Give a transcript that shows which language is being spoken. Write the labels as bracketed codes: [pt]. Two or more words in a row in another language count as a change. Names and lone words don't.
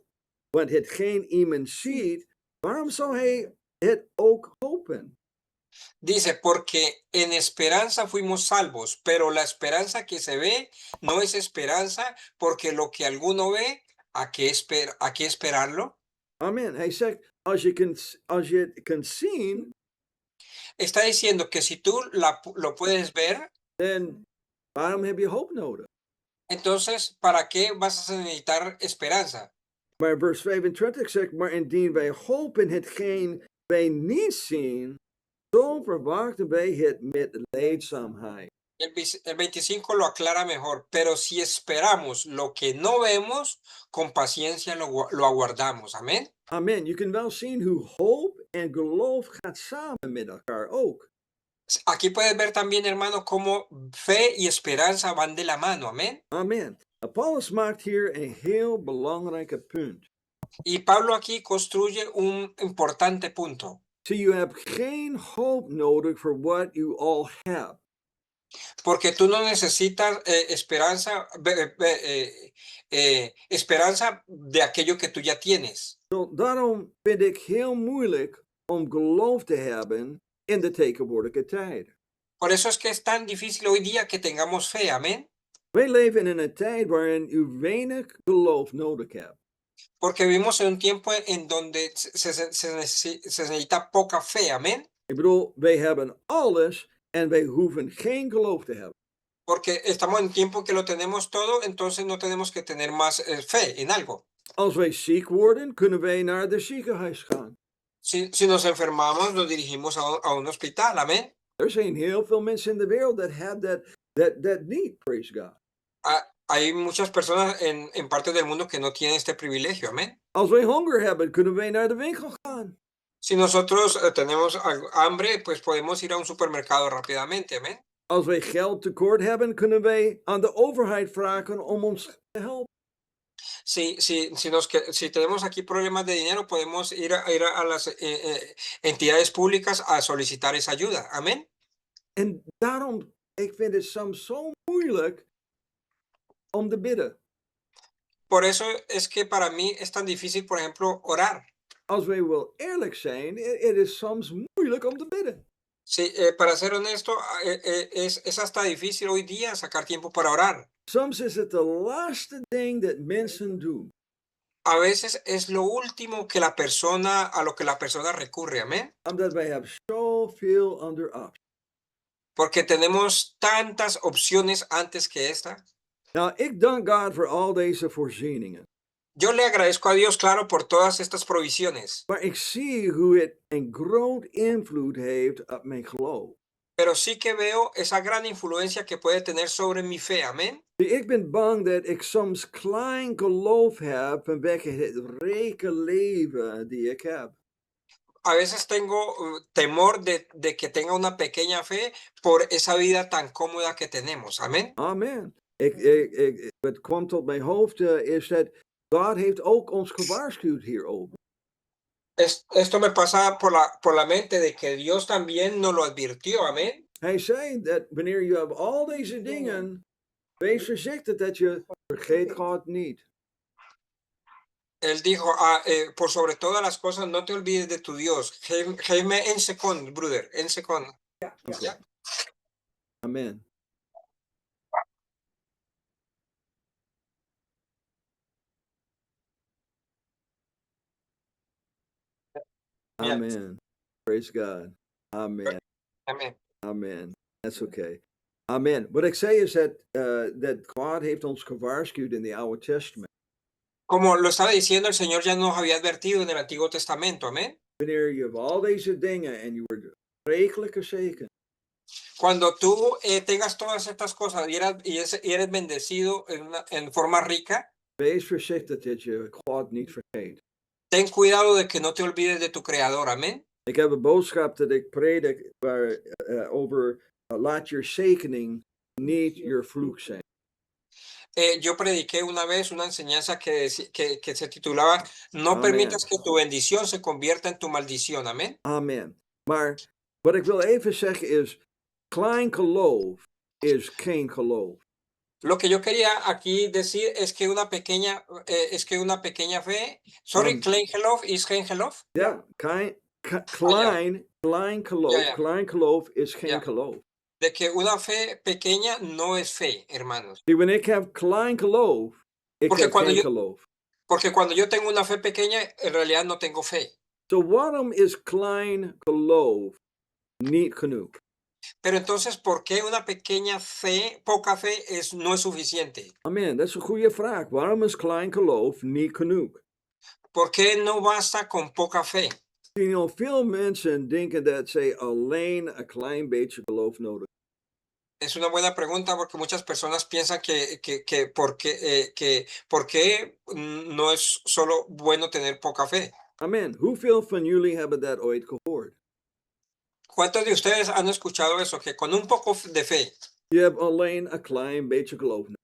[nl] Want hetgeen iemand ziet, waarom zou hij het ook hopen? [es] Dice, porque en esperanza fuimos salvos, pero la esperanza que se ve no es esperanza, porque lo que alguno ve, ¿a qué esperarlo? [nl] Amen. Hij zegt, als je het kunt zien, [es] Está diciendo que si tú lo puedes ver, [nl] dan waarom heb je hoop nodig? [es] entonces, ¿para qué vas a necesitar esperanza? [nl] Maar vers 25 zegt, maar indien wij hopen hetgeen wij niet zien, zo verwachten wij het met leedzaamheid. [es] El 25 lo aclara mejor, pero si esperamos lo que no vemos, con paciencia lo aguardamos. Amén. [nl] Amen. Je kunt wel zien hoe hoop en geloof gaat samen met elkaar ook. [es] Aquí puedes ver también, hermano, cómo fe y esperanza van de la mano. Amén. [nl] Amen. Paulus maakt hier een heel belangrijke punt. [es] Y Pablo aquí construye un importante punto. [nl] Zie, je hebt geen hoop nodig voor wat u al hebt. [es] Porque tú no necesitas esperanza de aquello que tú ya tienes. [nl] Zo, daarom vind ik heel moeilijk om geloof te hebben in de tegenwoordige tijd. [es] Por eso es que es tan difícil hoy día que tengamos fe. Amén. [nl] Wij leven in een tijd waarin u weinig geloof nodig hebt. [es] Porque vivimos en un tiempo en donde se necesita poca fe. Amén. [nl] Ik bedoel, wij hebben alles en wij hoeven geen geloof te hebben. [es] Porque estamos en un tiempo que lo tenemos todo, entonces no tenemos que tener más fe en algo. [nl] Als wij ziek worden, kunnen wij naar de ziekenhuis gaan. [es] Si nos enfermamos, nos dirigimos a un hospital. Amén. [nl] Er zijn heel veel mensen in de wereld [en] that have that need, praise God. [es] Hay muchas personas en partes del mundo que no tienen este privilegio. Amén. [nl] Als wij honger hebben, kunnen wij naar de winkel gaan. [es] Si nosotros tenemos hambre, pues podemos ir a un supermercado rápidamente. Amén. [nl] Als wij geld tekort hebben, kunnen wij aan de overheid vragen om ons te helpen. [es] Si tenemos aquí problemas de dinero, podemos ir a las entidades públicas a solicitar esa ayuda. Amén. [nl] En daarom, ik vind het soms zo moeilijk om te bidden. [es] Por eso es que para mí es tan difícil, por ejemplo, orar. [nl] Als wij wel eerlijk zijn, het is soms moeilijk om te bidden. [es] Sí, para ser honesto, es hasta difícil hoy día sacar tiempo para orar. [nl] Soms is het de laatste ding dat mensen doen. [es] A veces es lo último que a lo que la persona recurre, amén. [nl] Omdat wij hebben zoveel andere opties. [es] Porque tenemos tantas opciones antes que esta. [nl] Nou, ik dank God voor al deze voorzieningen. [es] Yo le agradezco a Dios, claro, por todas estas provisiones, [nl] Maar ik zie hoe het een groot invloed heeft op mijn geloof. [es] pero sí que veo esa gran influencia que puede tener sobre mi fe, amén. [nl] Ik ben bang dat ik soms klein geloof heb vanwege het rijke leven die ik heb. [es] A veces tengo temor de que tenga una pequeña fe por esa vida tan cómoda que tenemos, amén. [nl] Amen. Wat kwam tot mijn hoofd is dat God heeft ook ons gewaarschuwd hierover. [es] Esto me pasa por la mente de que Dios también nos lo advirtió, amén. [nl] Hij zei dat wanneer je hebt al deze dingen, wees voorzichtig dat je vergeet God niet. [es] Él dijo, por sobre todas las cosas, no te olvides de tu Dios. [nl] Geef me 1 seconde, brother, 1 seconde. [en] Okay. Amen. [nl] Ja, [en] Amen. Praise God. Amen. [es] amén. [en] Amen. That's okay. Amen. [nl] Wat ik zei is dat God heeft ons gewaarschuwd in the Oude Testament. [es] Como lo estaba diciendo, el Señor ya nos había advertido en el Antiguo Testamento, amén. [nl] Wanneer je hebt al deze dingen en je wordt rijkelijk gezegend, [es] Cuando tú tengas todas estas cosas y eres bendecido en forma rica, [nl] wees voorzichtig dat je God niet vergeet. [es] ten cuidado de que no te olvides de tu Creador, amén. [nl] Ik heb een boodschap dat ik predik over laat je zegening niet je vloek zijn. [es] Yo prediqué una vez una enseñanza que se titulaba No Amén. permitas que tu bendición se convierta en tu maldición, amén. [nl] Amen. Maar wat ik wil even zeggen is, klein geloof is geen geloof. [es] Lo que yo quería aquí decir es que una pequeña fe, [en] sorry, Um, [nl] klein geloof is geen geloof. Ja, klein Ja. geloof is geen Ja. geloof. [es] De que una fe pequeña no es fe, hermanos. [nl] Zie, wanneer ik heb klein geloof, ik [es] Porque [nl] heb [es] cuando [nl] geen [es] yo- [nl] geloof. [es] Porque cuando yo tengo una fe pequeña, en realidad no tengo fe. [nl] So waarom is klein geloof niet genoeg? [es] Pero entonces, ¿por qué una pequeña fe, poca fe, no es suficiente? [nl] Amen, dat is een goede vraag. Waarom is klein geloof niet genoeg? [es] ¿Por qué no basta con poca fe? [en] You know, [nl] veel mensen denken dat zij alleen een klein beetje geloof nodig hebben. [es] Es una buena pregunta porque muchas personas piensan por qué no es solo bueno tener poca fe. [nl] Amen. Hoeveel van jullie hebben dat ooit gehoord? [es] ¿Cuántos de ustedes han escuchado eso? Que con un poco de fe, [nl] Je hebt alleen een klein beetje geloof nodig.